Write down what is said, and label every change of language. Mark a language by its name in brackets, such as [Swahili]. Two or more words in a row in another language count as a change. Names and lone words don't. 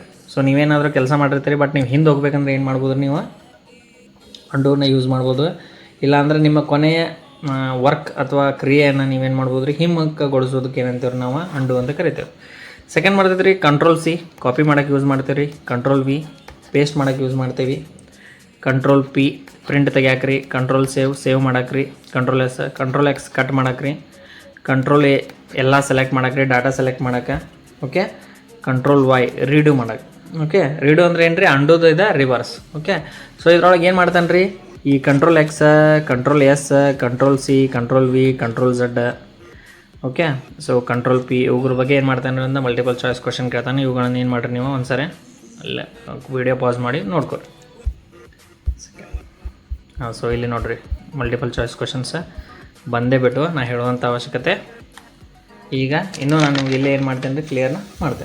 [Kannada] ಸೊ ನೀವೇನಾದರೂ ಕೆಲಸ ಮಾಡಿರ್ತೀರಿ, ಬಟ್ ನೀವು ಹಿಂದೆ ಹೋಗ್ಬೇಕಂದ್ರೆ ಏನು ಮಾಡ್ಬೋದು, ನೀವು ಅಂಡೂನ ಯೂಸ್ ಮಾಡ್ಬೋದು. ಇಲ್ಲಾಂದರೆ ನಿಮ್ಮ ಕೊನೆಯ ವರ್ಕ್ ಅಥವಾ ಕ್ರಿಯೆಯನ್ನು ನೀವೇನು ಮಾಡ್ಬೋದು ರೀ, ಹಿಮ್ಮುಖಗೊಳಿಸೋದಕ್ಕೆ ಏನಂತೀವಿ ನಾವು ಅಂಡು ಅಂತ ಕರಿತೇವೆ. ಸೆಕೆಂಡ್ ಮಾಡ್ತೈತೆ ರೀ Ctrl+C, ಕಾಪಿ ಮಾಡೋಕ್ಕೆ ಯೂಸ್ ಮಾಡ್ತೀವಿ ರೀ. Ctrl+V, ಪೇಸ್ಟ್ ಮಾಡೋಕ್ಕೆ ಯೂಸ್ ಮಾಡ್ತೀವಿ. Ctrl+P, ಪ್ರಿಂಟ್ ತೆಗಿಯಾಕ್ರಿ. Ctrl+ಸೇವ್, ಸೇವ್ ಮಾಡಾಕ್ರಿ. Ctrl+X, ಕಟ್ ಮಾಡಾಕ್ರಿ. Ctrl+A, ಎಲ್ಲ ಸೆಲೆಕ್ಟ್ ಮಾಡಾಕ್ರಿ, [English] data select [Kannada] ಮಾಡೋಕ್ಕೆ. ಓಕೆ, Ctrl+Y, ರೀಡು ಮಾಡಕ್ಕೆ. ಓಕೆ, ರೀಡು ಅಂದರೆ ಏನು ರೀ, ಅಂಡೋದು ಇದೆ ರಿವರ್ಸ್. ಓಕೆ, ಸೊ ಇದ್ರೊಳಗೆ ಏನು ಮಾಡ್ತಾನೆ ರೀ, ಈ Ctrl+X, Ctrl+S, Ctrl+C, Ctrl+V, Ctrl+Z. ಓಕೆ, ಸೊ Ctrl+P ಇವ್ರ ಬಗ್ಗೆ ಏನು ಮಾಡ್ತಾನೆ ಅಂತ [English] multiple choice question [Kannada] ಕೇಳ್ತಾನೆ. ಇವುಗಳನ್ನು ಏನು ಮಾಡಿರಿ ನೀವು ಒಂದ್ಸರಿ ಅಲ್ಲೇ [English] video pause [Kannada] ಮಾಡಿ ನೋಡ್ಕೊರಿ. ಹಾಂ, ಸೊ ಇಲ್ಲಿ ನೋಡಿರಿ [English] multiple choice questions [Kannada] ಬಂದೇ ಬಿಟ್ಟು ನಾ ಹೇಳುವಂಥ ಅವಶ್ಯಕತೆ ಈಗ ಇನ್ನೂ ನಾನು ನಿಮ್ಗೆ ಇಲ್ಲೇ ಏನು ಮಾಡ್ತೇನೆ ರೀ, ಕ್ಲಿಯರ್ನ ಮಾಡ್ತೇನೆ.